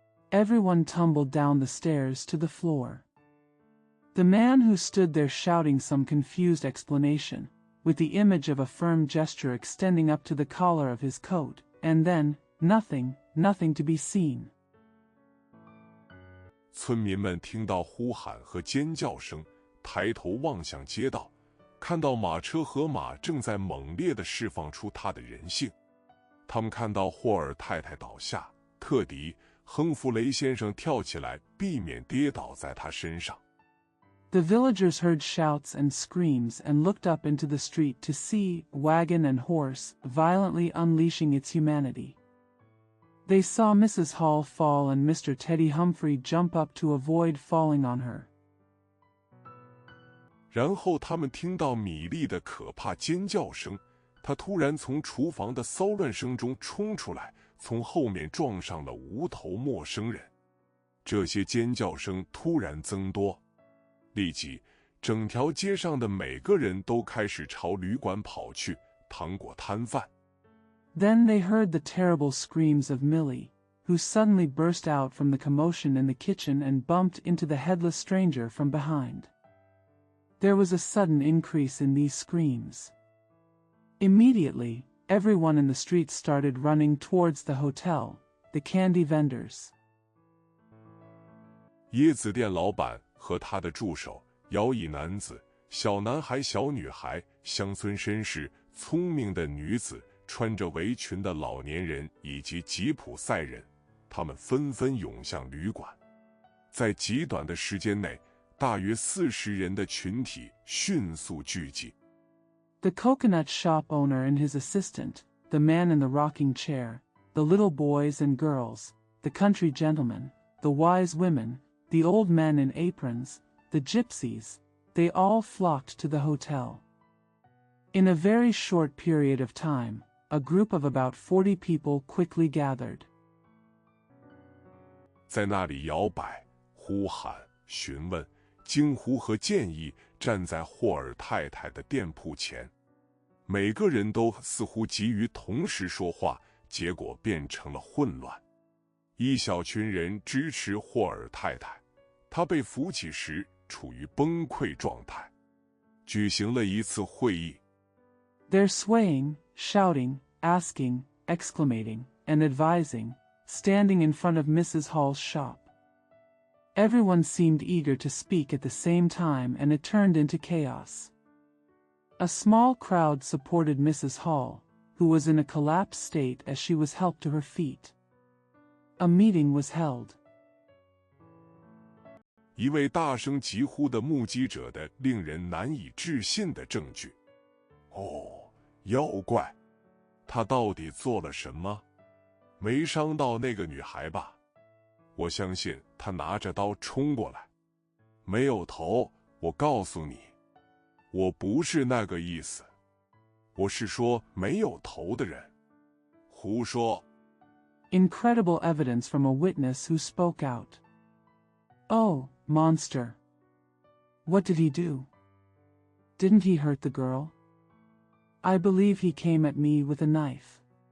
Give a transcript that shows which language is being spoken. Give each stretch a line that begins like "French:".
English: Everyone tumbled down the stairs to the floor. The man who stood there shouting some confused explanation, with the image of a firm gesture extending up to the collar of his coat, and then, nothing to be seen.
Chinese: 村民们听到呼喊和尖叫声，抬头望向街道，看到马车和马正在猛烈地释放出它的人性。他们看到霍尔太太倒下，特迪·亨弗雷先生跳起来，避免跌倒在他身上。
English: The villagers heard shouts and screams and looked up into the street to see wagon and horse violently unleashing its humanity. They saw Mrs. Hall fall and Mr. Teddy Humphrey jump up to avoid falling on her.
Chinese: 然后他们听到米莉的可怕尖叫声，她突然从厨房的骚乱声中冲出来，从后面撞上了无头陌生人。这些尖叫声突然增多。立即，整条街上的每个人都开始朝旅馆跑去。糖果摊贩。
English: Then they heard the terrible screams of Millie, who suddenly burst out from the commotion in the kitchen and bumped into the headless stranger from behind. There was a sudden increase in these screams. Immediately, everyone in the street started running towards the hotel, the candy vendors.
Chinese: 椰子店老板和他的助手，摇椅男子、小男孩、小女孩、乡村绅士、聪明的女子、穿着围裙的老年人以及吉普赛人，他们纷纷涌向旅馆。在极短的时间内，大约40人的群体迅速聚集。
English: The coconut shop owner and his assistant, the man in the rocking chair, the little boys and girls, the country gentlemen, the wise women, the old men in aprons, the gypsies, they all flocked to the hotel. In a very short period of time, a group of about 40 people quickly gathered.
Chinese: 在那里摇摆、呼喊、询问、惊呼和建议站在霍尔太太的店铺前，每个人都似乎急于同时说话，结果变成了混乱。一小群人支持霍尔太太，她被扶起时处于崩溃状态。举行了一次会议。
English: They're swaying, shouting, asking, exclamating, and advising, standing in front of Mrs. Hall's shop. Everyone seemed eager to speak at the same time and it turned into chaos. A small crowd supported Mrs. Hall, who was in a collapsed state as she was helped to her feet. A meeting was held.
Chinese: 一位大声疾呼的目击者的令人难以置信的证据。哦，妖怪，他到底做了什么？没伤到那个女孩吧？我相信他拿着刀冲过来。没有头，我告诉你，我不是那个意思。我是说没有头的人。胡说。
English: Incredible evidence from a witness who spoke out. Oh, monster. What did he do? Didn't he hurt the girl? I believe he came at me with a knife.